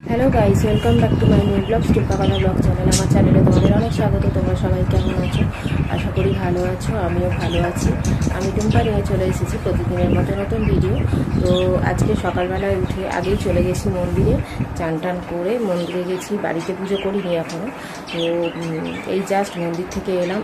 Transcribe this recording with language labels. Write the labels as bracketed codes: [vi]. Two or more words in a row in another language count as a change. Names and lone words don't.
[en] Hello guys, Welcome back to my new blog टिप्पापाला blog channel। [bn] আমার চ্যানেলে তোমাদের অনেক স্বাগত। তোমরা সবাই কেমন আছো? আশা করি ভালো আছো, আমিও ভালো আছি। আমি টুম্পা নিয়ে চলে এসেছি প্রতিদিনের মতো নতুন ভিডিও। তো আজকে সকালবেলায় উঠে আগেই চলে গেছি মন্দিরে, চান টান করে মন্দিরে গেছি। বাড়িতে পুজো করিনি এখনও। তো এই জাস্ট মন্দির থেকে এলাম।